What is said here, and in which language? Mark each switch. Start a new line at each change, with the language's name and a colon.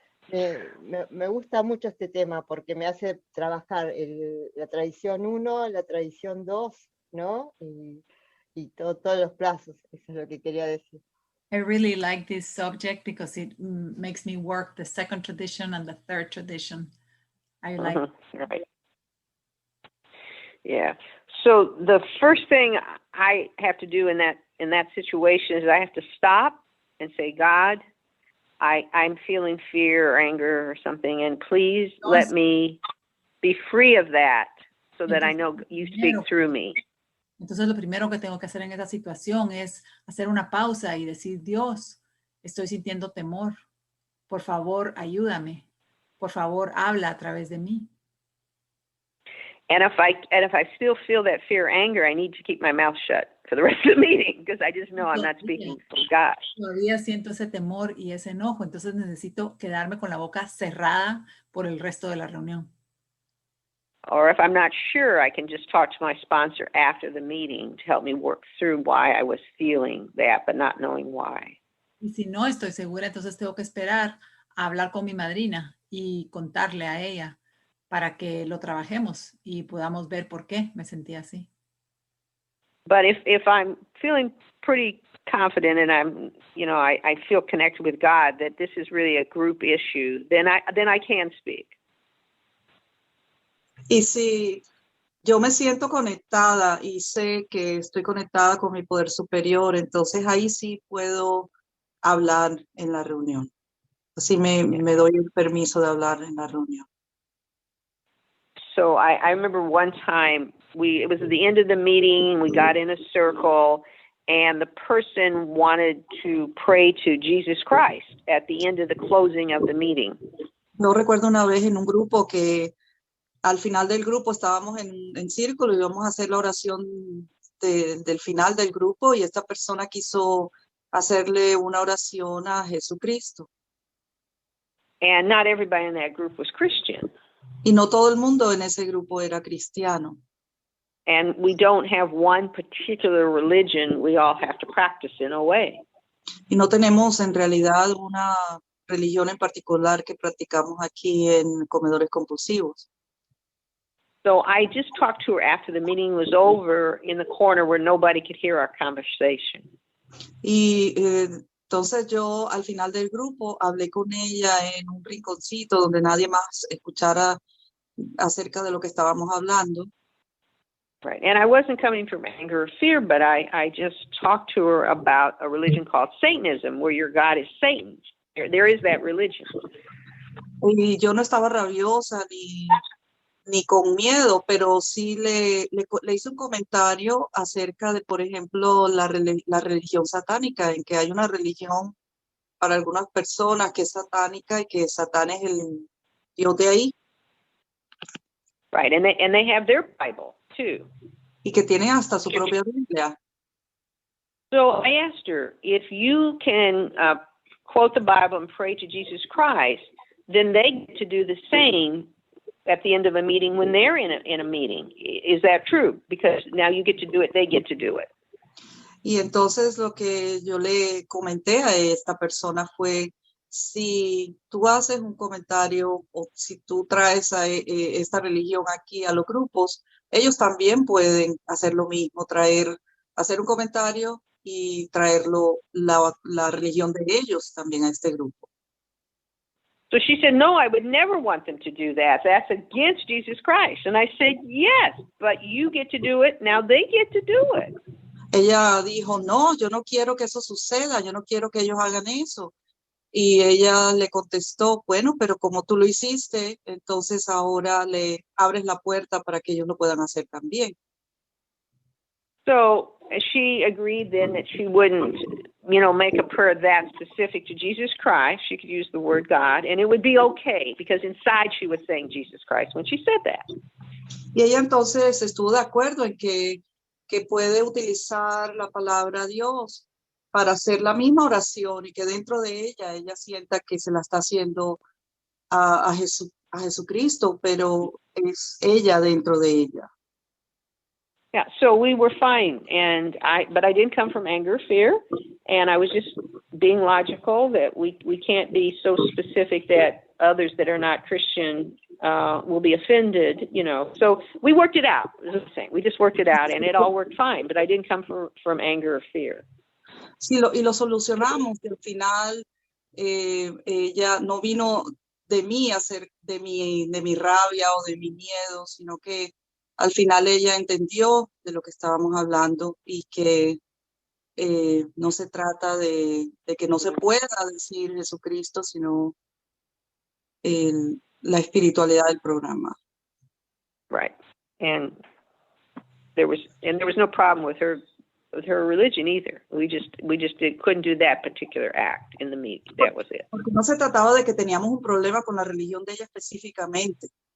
Spanish: Me gusta mucho este tema porque me hace trabajar la tradición 1, la tradición 2, ¿no? Y todos los plazos. Eso es lo que quería decir.
English: I really like this subject because it makes me work the second tradition and the third tradition. I like right. Yeah. So the first thing I have to do in that situation is I have to stop and say, God, I'm feeling fear or anger or something, and please let me be free of that so that I know you speak through me.
Spanish: Entonces lo primero que tengo que hacer en esta situación es hacer una pausa y decir, Dios, estoy sintiendo temor. Por favor, ayúdame. Por favor, habla a través de mí.
English: And if I still feel that fear, anger, I need to keep my mouth shut for the rest of the meeting because I just know I'm not speaking from God.
Spanish: Todavía siento ese temor y ese enojo, entonces necesito quedarme con la boca cerrada por el resto de la reunión.
English: Or if I'm not sure, I can just talk to my sponsor after the meeting to help me work through why I was feeling that, but not knowing why.
Spanish: Y si no estoy segura, entonces tengo que esperar a hablar con mi madrina y contarle a ella para que lo trabajemos y podamos ver por qué me sentía así.
English: But if I'm feeling pretty confident and I'm, I feel connected with God that this is really a group issue, then I can speak.
Spanish: Y si yo me siento conectada y sé que estoy conectada con mi poder superior, entonces ahí sí puedo hablar en la reunión. Así me doy el permiso de hablar en la reunión.
English: So I remember one time it was at the end of the meeting, we got in a circle, and the person wanted to pray to Jesus Christ at the end of the closing of the meeting.
Spanish: No recuerdo una vez en un grupo que al final del grupo estábamos en círculo y íbamos a hacer la oración del final del grupo y esta persona quiso hacerle una oración a Jesucristo.
English: And not everybody in that group was Christian.
Spanish: Y no todo el mundo en ese grupo era cristiano.
English: And we don't have one particular religion we all have to practice in a way.
Spanish: Y no tenemos en realidad una religión en particular que practicamos aquí en comedores compulsivos.
English: So I just talked to her after the meeting was over in the corner where nobody could hear our conversation.
Spanish: Y entonces yo al final del grupo hablé con ella en un rinconcito donde nadie más escuchara acerca de lo que estábamos hablando.
English: Right, and I wasn't coming from anger or fear, but I just talked to her about a religion called Satanism, where your God is Satan. There is that religion.
Spanish: Y yo no estaba rabiosa ni con miedo, pero sí le hice un comentario acerca de, por ejemplo, la religión satánica, en que hay una religión para algunas personas que es satánica y que Satán es el Dios de ahí.
English: Right, and they have their Bible too.
Spanish: Y que tienen hasta su propia Biblia.
English: So I asked her, if you can quote the Bible and pray to Jesus Christ, then they get to do the same at the end of a meeting when they're in a meeting. Is that true? Because now you get to do it, they get to do it.
Spanish: Y entonces lo que yo le comenté a esta persona fue, si tú haces un comentario o si tú traes a esta religión aquí a los grupos, ellos también pueden hacer lo mismo, hacer un comentario y traerlo la religión de ellos también a este grupo.
English: So she said, no, I would never want them to do that. That's against Jesus Christ. And I said, yes, but you get to do it. Now they get to do it.
Spanish: Ella dijo, no, yo no quiero que eso suceda. Yo no quiero que ellos hagan eso. Y ella le contestó, bueno, pero como tú lo hiciste, entonces ahora le abres la puerta para que ellos lo puedan hacer también.
English: So she agreed then that she wouldn't, make a prayer that specific to Jesus Christ. She could use the word God, and it would be okay, because inside she was saying Jesus Christ when she said that.
Spanish: Y ella entonces estuvo de acuerdo en que puede utilizar la palabra Dios para hacer la misma oración y que dentro de ella sienta que se la está haciendo a Jesucristo, pero es ella dentro de ella.
English: Yeah, so we were fine, but I didn't come from anger, fear, and I was just being logical that we can't be so specific that others that are not Christian will be offended, So we worked it out, is what I'm saying. We just worked it out, and it all worked fine, but I didn't come from anger or fear.
Spanish: Sí, y lo solucionamos, que al final ella no vino de mí a ser de mi rabia o de mi miedo, sino que al final ella entendió de lo que estábamos hablando y que no se trata de que no se pueda decir Jesucristo, sino la espiritualidad del programa.
English: Right, and there was no problem with her religion either. We just couldn't do that particular act in the meeting. That was it.
Spanish: Porque no se trataba de que teníamos un problema con la religión de ella específicamente.